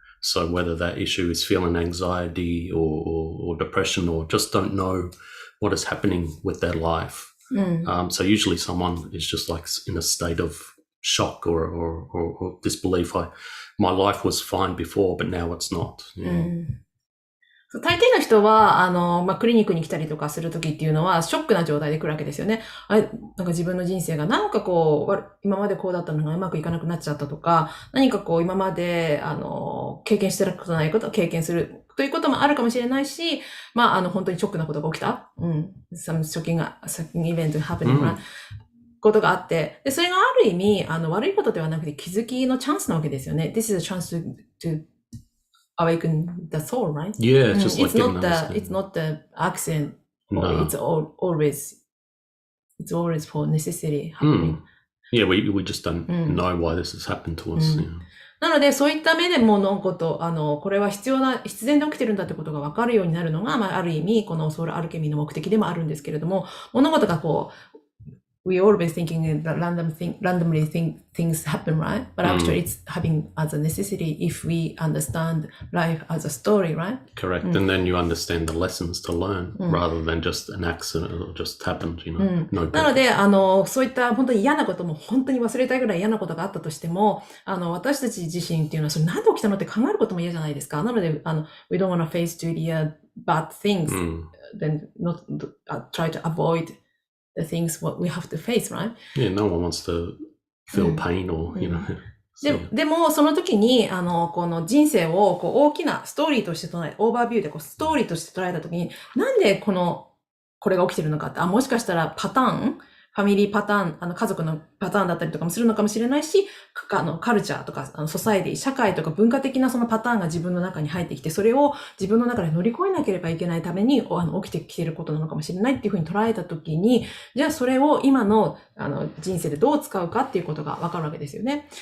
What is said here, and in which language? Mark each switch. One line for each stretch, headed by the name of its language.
English: So whether that issue is feeling anxiety or depression, or just don't know what is happening with their life. So usually someone is just like in a state of shock or disbelief. My life was fine before, but now it's not.
Japanese: 大抵の人は、クリニックに来たりとかするときっていうのは、ショックな状態で来るわけですよね。なんか自分の人生がなんか今までこうだったのがうまくいかなくなっちゃったとか、何か今まで、経験してたことないことを経験するということもあるかもしれないし、本当にショックなことが起きた。
English: some shocking event happening,
Japanese: ことがあって、で、それがある意味、悪いことではなくて気づきのチャンスなわけですよね。
English: This is a chance to awaken the soul, right? Yeah, it's just like it's not the accident. Or it's always for necessity happening. Yeah, we just don't know why this has happened to us. Yeah.
Japanese: なので、そういった目で物事、これは必然で起きてるんだってことが分かるようになるのが、ある意味、このソウルアルケミーの目的でもあるんですけれども、物事が
English: we always thinking that randomly things happen, right? But actually it's happening as a necessity if we understand life as a story, right? Correct. And then you understand the lessons to learn rather than just an accident or just happened, you know. No
Japanese: なので、そういった本当に嫌なことも本当に忘れたいぐらい嫌なことがあったとしても、私たち自身っていうのはそれなんで起きたのって考えることも嫌じゃないですか。なので、
English: we don't want to face to the bad things, then not try to avoid the things what we have to face, right? Yeah, no one wants to feel pain or, you know.
Japanese: でも、その時に、この人生を大きなストーリーとして捉え、オーバービューでストーリーとして捉えた時に、なんでこれが起きてるのかって、もしかしたらパターン、ファミリーパターン、家族のパターンだったりとかもするのかもしれないし、カルチャーとか、ソサエティ、社会とか文化的なそのパターンが自分の中に入ってきて、それを自分の中で乗り越えなければいけないために、起きてきていることなのかもしれないっていうふうに捉えたときに、じゃあそれを今の、人生でどう使うかっていうことがわかるわけですよね。